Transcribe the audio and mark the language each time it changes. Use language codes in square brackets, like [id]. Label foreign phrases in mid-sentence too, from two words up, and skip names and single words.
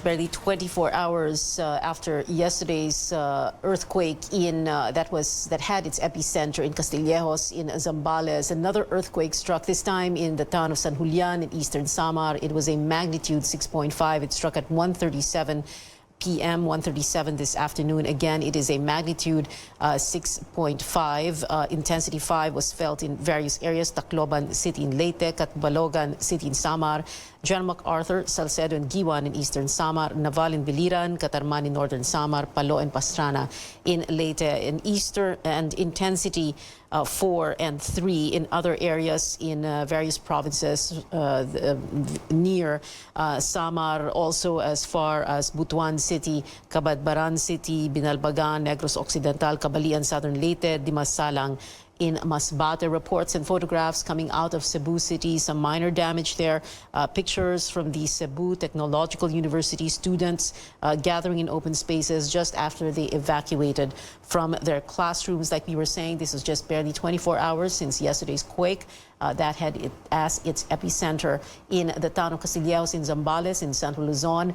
[en] Barely 24 hours after yesterday's earthquake that had its epicenter in Castillejos in Zambales, another earthquake struck, this time in the town of San Julian in Eastern Samar. It was a magnitude 6.5. It struck at 1:37 p.m., 1:37 this afternoon. Again, it is a magnitude 6.5. Intensity 5 was felt in various areas: Tacloban City in Leyte, Catbalogan City in Samar, General MacArthur, Salcedo and Giwan in Eastern Samar, Naval in Biliran, Catarman in Northern Samar, Palo and Pastrana in Leyte. In Eastern and intensity 4 and 3 in other areas in various provinces near Samar, also as far as Butuan City, Cabadbaran City, Binalbagan, Negros Occidental, Cabalian, Southern Leyte, Dimasalang in Masbate. Reports and photographs coming out of Cebu City, some minor damage there. Pictures from the Cebu Technological University students gathering in open spaces just after they evacuated from their classrooms. Like we were saying, this was just barely 24 hours since yesterday's quake that had it as its epicenter in the town of Casilleos in Zambales in Central Luzon.